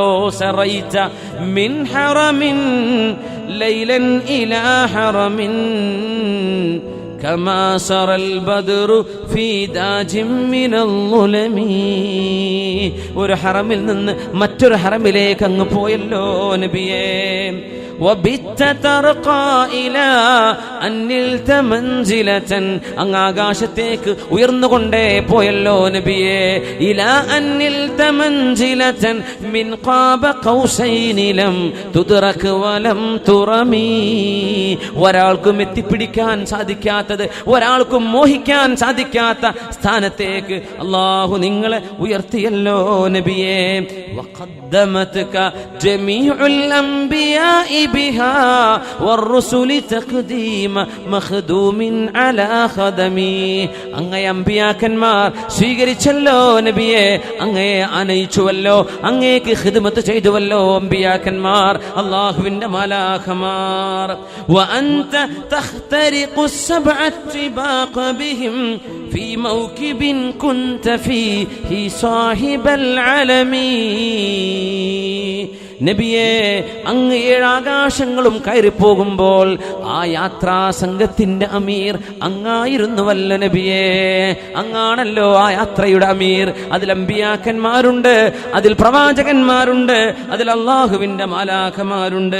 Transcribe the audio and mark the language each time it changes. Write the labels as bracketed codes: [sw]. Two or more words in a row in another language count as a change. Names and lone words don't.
[ar] سريت من حرم ليلا إلى حرم كما سرى البدر في داج من الظلم. [ml] ഒരു ഹറമിൽ നിന്ന് മറ്റൊരു ഹറമിലേക്ക് അങ്ങ് പോയല്ലോ നബിയേ. [ar] وبت ترقى إلى أن نلت منزلة, [ml] അങ്ങ് ആകാശത്തേക്ക് ഉയർന്നുകൊണ്ടേ പോയല്ലോ നബിയേ. [ar] إلى أن نلت منزلة من قاب قوسين لم تدرك ولم ترمي. [ml] ഒരാൾക്കും എത്തിപ്പിടിക്കാൻ സാധിക്കാത്തത്, ഒരാൾക്കും മോഹിക്കാൻ സാധിക്കാത്ത സ്ഥാനത്തേക്ക് അള്ളാഹു നിങ്ങളെ ഉയർത്തിയല്ലോ നബിയേ. [ar] وقدمتك جميع الأنبياء بها والرسل تقديم مخدوم على خدمي. [ml] അങ്ങയെ അമ്പിയാക്കന്മാർ സ്വീകരിച്ചല്ലോ നബിയെ, അങ്ങയെ അനയിച്ചുവല്ലോ, അങ്ങേക്ക് ഖിദ്മത്ത് ചെയ്തുവല്ലോ അമ്പിയാക്കന്മാർ, അല്ലാഹുവിന്റെ മലാഖമാർ. [ar] وأنت تخترق السبع الطباق بهم في موكب كنت فيه صاحب العالمين. [ml] നബിയെ, അങ്ങ് ഏഴാകാശങ്ങളും കയറിപ്പോകുമ്പോൾ ആ യാത്രാ സംഘത്തിന്റെ അമീർ അങ്ങായിരുന്നുവല്ല നബിയെ. അങ്ങാണല്ലോ ആ യാത്രയുടെ അമീർ. അതിൽ അമ്പിയാക്കന്മാരുണ്ട്, അതിൽ പ്രവാചകന്മാരുണ്ട്, അതിൽ അള്ളാഹുവിന്റെ മാലാഖമാരുണ്ട്.